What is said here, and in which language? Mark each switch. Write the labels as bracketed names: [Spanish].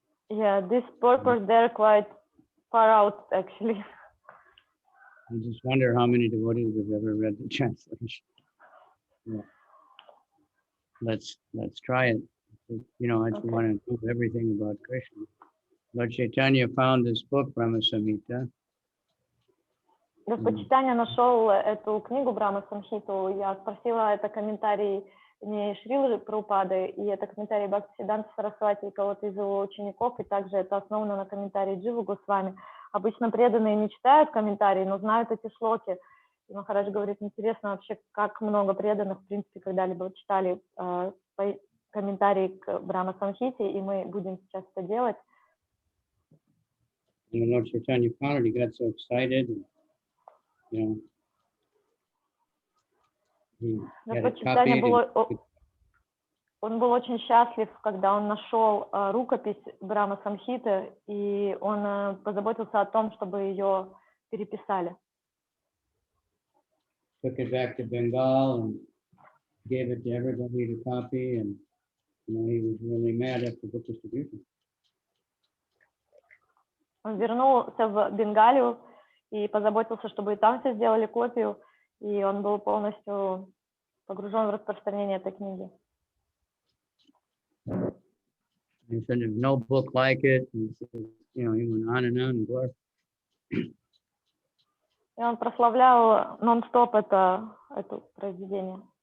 [English] Yeah, this purpose, they're quite far out, actually. I just wonder how many devotees have ever read the translation. Yeah. Let's try it. I just want to know everything about Krishna. Lord Chaitanya found this book, Brahma Samhita. [Russian] Господь Чайтанья нашел эту книгу Брахма Самхиту. Я спросила, это комментарий не Шрилы Прабхупады, и это комментарий Бхактисиддханта Сарасвати, кого-то из его учеников, и также это основано на комментарии Дживы Госвами. Обычно преданные не читают комментарии, но знают эти шлоки. И Махарадж говорит, интересно вообще, как много преданных, в принципе, когда-либо читали комментарии к Брахма Самхите, и мы будем сейчас это делать. [English] And Lord Chaitanya found it, he got so excited. [Russian] Господь Чайтанья он был очень счастлив, когда он нашел рукопись Брахма Самхиты, и он позаботился о том, чтобы ее переписали. [English] Took it back to Bengal and gave it to everybody to copy, and he was really mad at the book distribution. [Russian] Он вернулся в Бенгалию и позаботился, чтобы и там все сделали копию, и он был полностью погружен в распространение этой книги. [English] He said there's no book like it. And he went on and glorified. [Russian] И он прославлял нон-стоп это произведение.